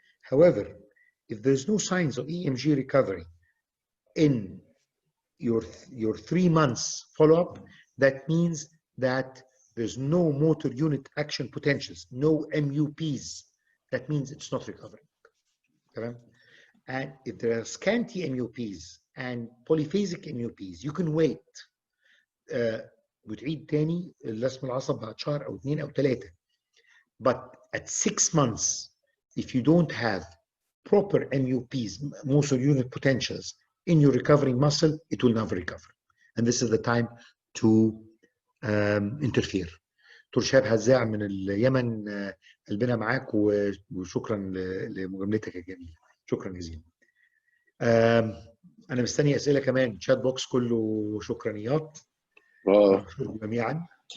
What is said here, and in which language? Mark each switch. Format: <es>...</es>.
<en>However, if there's no signs of EMG recovery in your 3 months follow-up, that means that there's no motor unit action potentials, no MUPs. That means it's not recovering. Okay? And if there are scanty MUPs and polyphasic MUPs, you can wait.</en> <ar>بتعيد تاني لسم العصب بعد شهر أو 2 أو 3.</ar> <en>But at 6 months, if you don't have proper MUPs, motor unit potentials, in your recovering muscle, it will never recover. And this is the time to interfere.</en> <ar>دكتور شهاب هزاع من اليمن، قلبنا معاك وشكرا لمجاملتك الجميله. شكرا جزيلا. انا مستني اسئله كمان، شات بوكس كله شكرانيات. اشكركم جميعا.</ar>